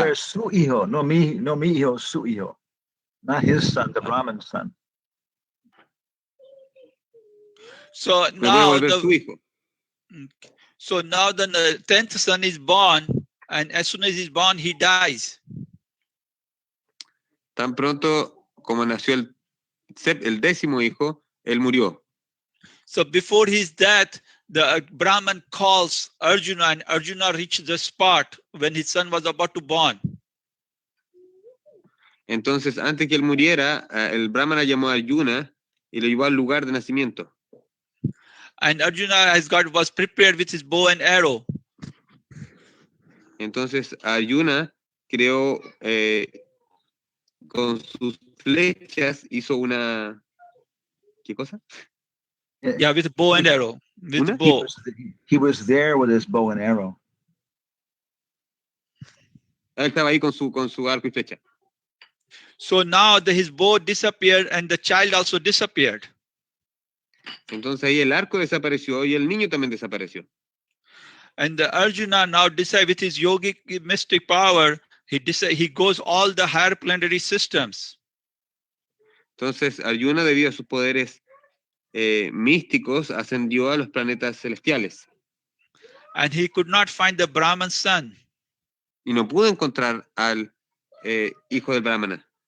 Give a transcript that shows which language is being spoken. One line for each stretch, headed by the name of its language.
Spanish: volver su hijo, no mi hijo, su hijo.
English: Not his son, the Brahman's son. So
Spanish: Me voy a
English: now
Spanish: volver su hijo.
English: the 10th son is born, and as soon as he's born, he dies.
Spanish: Tan pronto como nació el 10º hijo, él murió.
English: So before his death, the Brahman calls Arjuna, and Arjuna reached the spot when his son was about to born.
Spanish: Entonces, antes que él muriera, el Brahmana llamó a Arjuna y lo llevó al lugar de nacimiento.
English: And Arjuna was prepared with his bow and arrow.
Spanish: Entonces, Arjuna creó con sus flechas, hizo una... ¿Qué cosa?
English: Yeah, with bow and arrow. With
Spanish: Una?
English: bow. He was there with his bow and arrow.
Spanish: Él estaba ahí con su arco y flecha.
English: So now his bow disappeared and the child also disappeared.
Spanish: Entonces ahí el arco desapareció y el niño también desapareció.
English: And the Arjuna now decide with his yogic mystic power, he goes all the higher planetary systems.
Spanish: Entonces Arjuna, debido a sus poderes místicos, ascendió a los planetas celestiales.
English: And he could not find the Brahman son.
Spanish: Y no pudo encontrar al hijo del Brahmana.